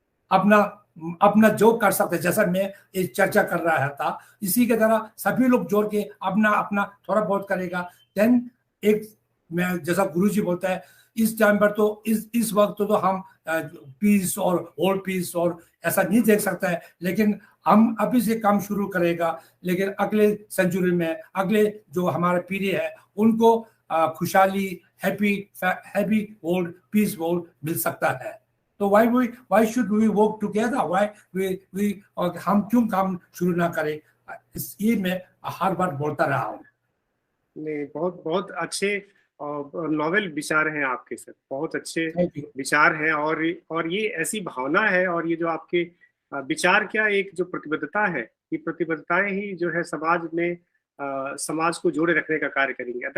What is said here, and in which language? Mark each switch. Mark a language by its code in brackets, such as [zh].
[hi] अपना जो कर सकते, जैसा मैं एक चर्चा कर रहा था, इसी के तरह सभी लोग जोड़ के अपना अपना थोड़ा बहुत करेगा, देन एक, मैं जैसा गुरुजी बोलता है, इस टाइम पर तो इस वक्त तो हम पीस और वर्ल्ड पीस और ऐसा नहीं देख सकता है, लेकिन हम अभी से काम शुरू करेगा, लेकिन अगले सेंचुरी में, अगले जो हमारा पीढ़ी है, उनको खुशहाली, हैप्पी वर्ल्ड, पीस वर्ल्ड मिल सकता है। [en] तो why should we work together? [hi] we हम क्यों काम शुरू ना करें? ये मैं हर बार बोलता रहा हूँ। नहीं, बहुत बहुत अच्छे नॉवेल विचार हैं आपके सर, बहुत अच्छे विचार हैं, और ये ऐसी भावना है, और ये जो आपके विचार, क्या एक जो प्रतिबद्धता है, ये प्रतिबद्धताएं ही जो है समाज में समाज को जोड़े रखने का कार्य करेंगे।